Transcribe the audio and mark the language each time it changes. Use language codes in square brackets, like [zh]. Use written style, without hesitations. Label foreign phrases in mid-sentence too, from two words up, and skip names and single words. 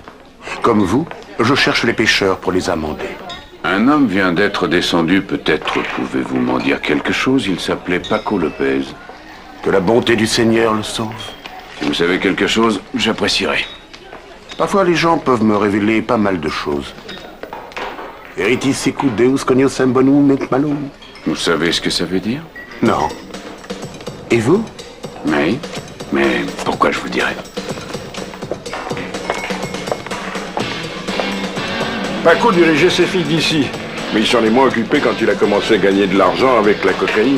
[fr] Comme vous, je cherche les pêcheurs pour les amender. Un homme vient d'être descendu, peut-être pouvez-vous m'en dire quelque chose? Il s'appelait Paco Lopez. Que la bonté du Seigneur le sauve. Si vous savez quelque chose, j'apprécierais. Parfois, les gens peuvent me révéler pas mal de choses. [la] Veritis sicut Deus cognoscem bonum et malum. [fr] Vous savez ce que ça veut dire? Non. Et vous? Oui, mais pourquoi je vous dirais? Paco dirigeait ses filles d'ici. Mais il s'en est moins occupé quand il a commencé à gagner de l'argent avec la cocaïne.